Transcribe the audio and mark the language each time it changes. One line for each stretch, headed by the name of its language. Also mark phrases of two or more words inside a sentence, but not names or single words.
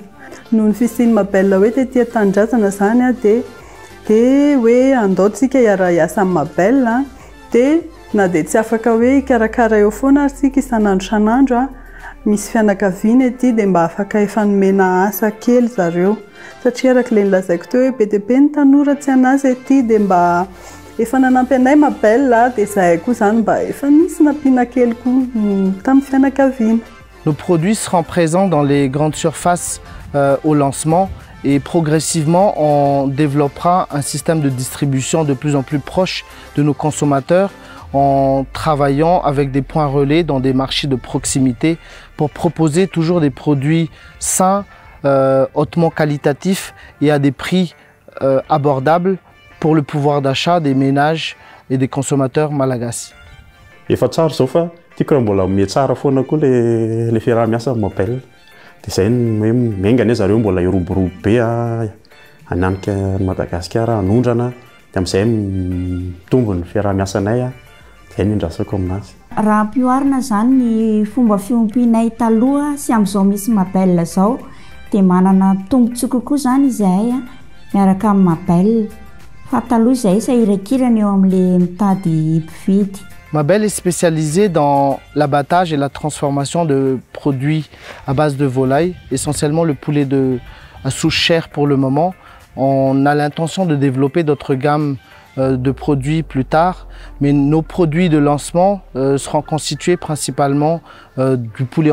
Malagasy: Noho ny fisian'ny Mabel hoe tetỳ tanindrazana zany dia hoe andaotsika hiara-iasa amin'ny Mabel dia na dia tsy afaka hoe hikarakara eo foana sika isan'andro misy fianakaviana ety dia mba afaka efa nomena asa kely zareo satria arak'ilay nilazaiko teo hoe be dia be ny tanora tsy anazy ety dia mba efa nanampy anay Mabel dia zahay koa zany mba efa nisy nampiana kely koa tamin'ny fianakaviana.
French: Nos produits seront présents dans les grandes surfaces au lancement et progressivement on développera un système de distribution de plus en plus proche de nos consommateurs en travaillant avec des points relais dans des marchés de proximité pour proposer toujours des produits sains, hautement qualitatifs et à des prix abordables pour le pouvoir d'achat des ménages et des consommateurs malagasy.
Malagasy: Efa tsara zao fa tiako raha mbola mihe tsara foana koa le fiaraha-miasa Mabel. Dia izay hoe maingana zareo mbola iroborobo be hananika Madagasikara hanondrana dia amin'izay mitombo ny fiaraha-miasanay izay ny indrasako aminazy. Raha ampioarina zany ny fomba fiompianay taloha sy amin'izao misy Mabel zao dia manana tombontsoa kokoa zany izahay miaraka amin'ny Mabel. Fa taloha izahay sahiran-kirana eo amin'ilay mitady mpividy.
French: Mabel est spécialisée dans l'abattage et la transformation de produits à base de volaille, essentiellement le poulet à souche chère pour le moment. On a l'intention de développer d'autres gammes de produits plus tard, mais nos produits de lancement seront constitués principalement du poulet